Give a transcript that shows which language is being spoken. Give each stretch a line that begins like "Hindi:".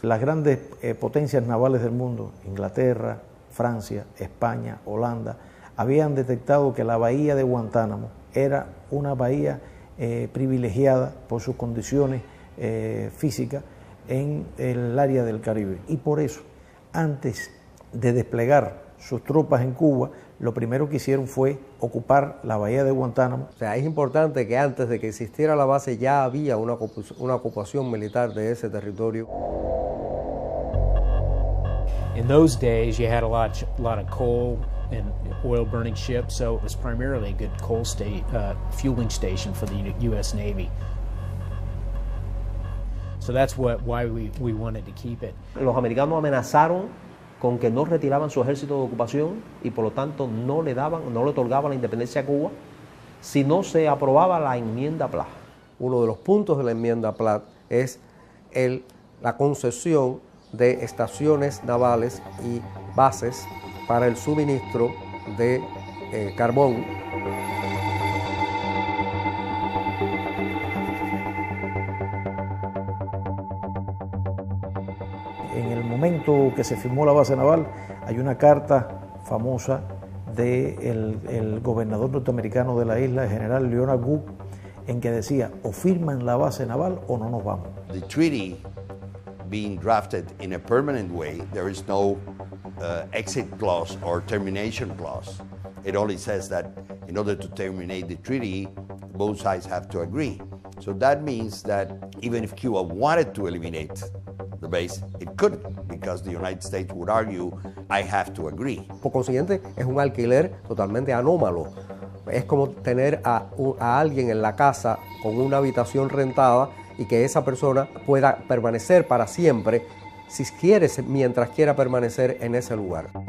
Spanish: Las grandes potencias navales del mundo, Inglaterra, Francia, España, Holanda, habían detectado que la bahía de Guantánamo era una bahía privilegiada por sus condiciones físicas en el área del Caribe. Y por eso, antes de desplegar sus tropas en Cuba, lo primero que hicieron fue ocupar la bahía de Guantánamo. O sea, es importante que antes de que existiera la base ya había una ocupación militar de ese territorio.
English: In those days, you had a lot of coal and oil-burning ships, so it was primarily a good coal fueling station for the U.S. Navy. So that's why we wanted to keep it.
Spanish: Los americanos amenazaron con que no retiraban su ejército de ocupación y por lo tanto no le otorgaban la independencia a Cuba si no se aprobaba la enmienda Platt. Uno de los puntos de la enmienda Platt es la concesión de estaciones navales y bases para el suministro de carbón. En el momento que se firmó la base naval, hay una carta famosa del gobernador norteamericano de la isla, el general Leonard Wood, en que decía, o firman la base naval o no nos vamos.
English: The treaty being drafted in a permanent way, there is no exit clause or termination clause. It only says that in order to terminate the treaty, both sides have to agree. So that means that even if Cuba wanted to eliminate the base, it couldn't, because the United States would argue, I have to agree.
Spanish: Por consiguiente, es un alquiler totalmente anómalo. Es como tener a alguien en la casa con una habitación rentada y que esa persona pueda permanecer para siempre, si quiere, mientras quiera permanecer en ese lugar.